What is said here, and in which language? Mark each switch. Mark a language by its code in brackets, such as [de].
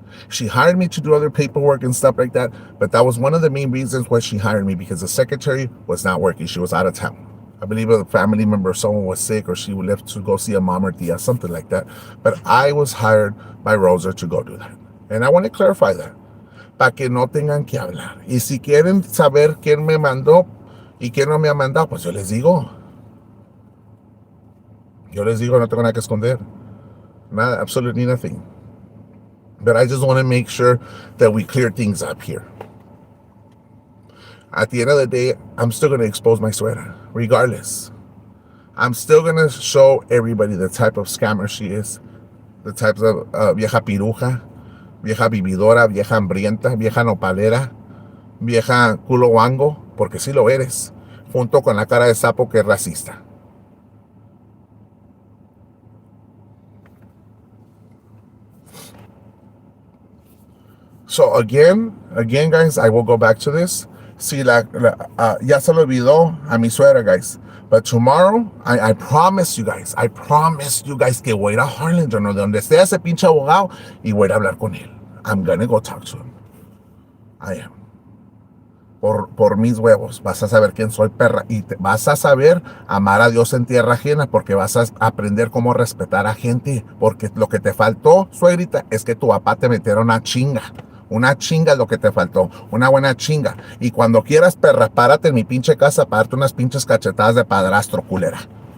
[en] She hired me to do other paperwork and stuff like that, but that was one of the main reasons why she hired me, because the secretary was not working. She was out of town. I believe a family member, someone was sick, or she left to go see a mom or tia, something like that. But I was hired by Roser to go do that. And I want to clarify that, [es] para que no tengan que hablar. Y si quieren saber quién me mandó y quién no me ha mandado, pues yo les digo. Yo les digo, no tengo nada que esconder. Nada, [en] absolutely nothing. But I just want to make sure that we clear things up here. At the end of the day, I'm still going to expose my suegra, regardless. I'm still going to show everybody the type of scammer she is, the types of [es] vieja piruja, vieja vividora, vieja hambrienta, vieja nopalera, vieja culo guango, porque sí lo eres, junto con la cara de sapo que es racista. [en] So again, guys, I will go back to this. [es] Si ya se lo olvidó a mi suegra, guys. [en] But tomorrow, I promise you guys, [es] que voy a ir a Harlingen o de donde esté ese pinche abogado y voy a ir a hablar con él. [en] I'm gonna go talk to him. I am. [es] Por mis huevos, vas a saber quién soy, perra, y vas a saber amar a Dios en tierra ajena, porque vas a aprender cómo respetar a gente, porque lo que te faltó, suegrita, es que tu papá te metiera una chinga es lo que te faltó, una buena chinga, y cuando quieras, perra, párate en mi pinche casa para darte unas pinches cachetadas de padrastro, culera.